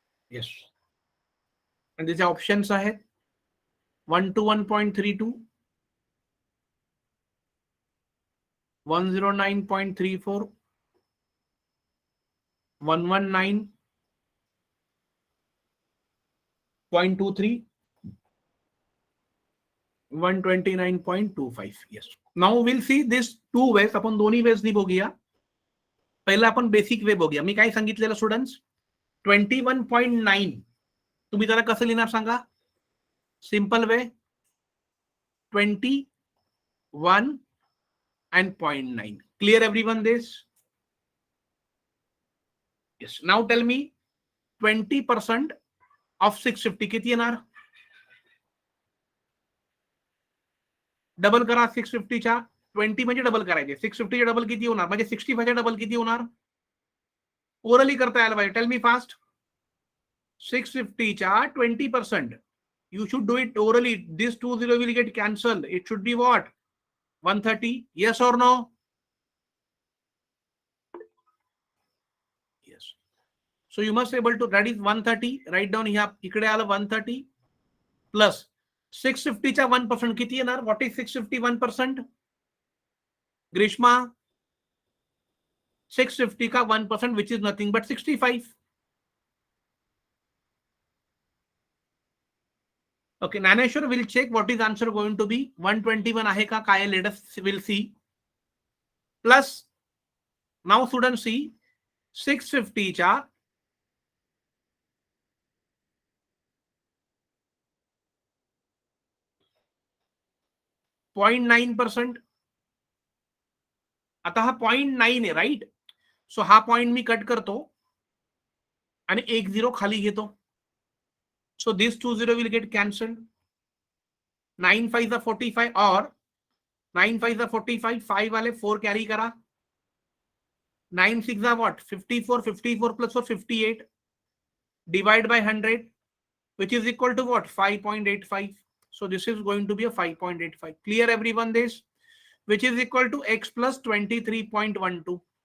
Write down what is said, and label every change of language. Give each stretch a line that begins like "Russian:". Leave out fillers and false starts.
English: Yes. And these options are 1 to 1.32, 109.34, 119.23, 129.25. Yes. Now we'll see this two ways.
Marathi: आपण दोन्ही veg नि बघूया. पहिला आपण बेसिक वे बघूया. मी काय सांगितलेलं स्टुडंट्स? 21.9 तुम्ही त्याला कसं लिहिणार सांगा?
English: Simple way 21 and 0.9. Clear everyone this? Yes. Now tell me 20% of 650
Marathi: किती येणार? डबल करा 650 च्या. 20 म्हणजे डबल करायचे. 650 चे डबल किती होणार? म्हणजे 65 चे डबल किती होणार?
English: orally
Marathi: करता यायला पाहिजे.
English: Tell me fast. 650 च्या 20%. You should do it orally. This 20 will get cancelled. It should be what? 130. Yes or no? Yes. So you must be able to, that is 130. Write down here.
Marathi: इकडे आलं 130 plus 650 च्या 1% किती येणार?
English: What is 650 1%? Grishma 650 का 1% which is nothing but 65. Okay, Naneshwar will check what is answer going to be. 121
Marathi: आहे का काय?
English: Let us will see. Plus now students see 650
Marathi: च्या
English: 0.9%.
Marathi: आता हा 0.9 आहे राईट.
English: so
Marathi: हा पॉइंट मी कट करतो आणि 1 0 खाली घेतो.
English: So this 2 0 will get cancelled. 9 5 45
Hindi: और
English: 9 5 45,
Hindi: 5 वाले 4 कैरी करा,
English: 9 6 what 54, 54 plus 4 58, divide by 100, which is equal to what 5.85. So this is going to be a 5.85. Clear everyone this, which is equal to x plus 23.12.